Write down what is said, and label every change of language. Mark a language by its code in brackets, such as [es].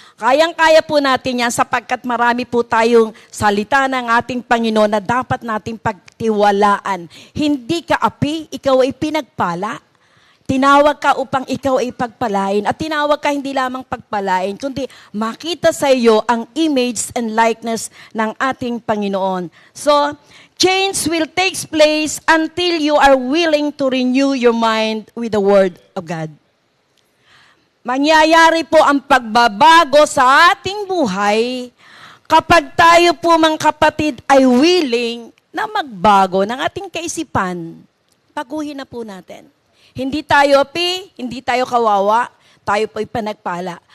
[tl] Kayang-kaya po natin yan sapagkat marami po tayong salita ng ating Panginoon na dapat nating pagtiwalaan. Hindi ka api, ikaw ay pinagpala. Tinawag ka upang ikaw ay pagpalain. At tinawag ka hindi lamang pagpalain, kundi makita sa iyo ang [en] image and likeness [tl] ng ating Panginoon. [en] So, change will take place until you are willing to renew your mind with the Word of God. [tl] Mangyayari po ang pagbabago sa ating buhay kapag tayo po mga kapatid ay willing na magbago ng ating kaisipan. Baguhin na po natin. Hindi tayo api, hindi tayo kawawa, tayo po ay panagpala.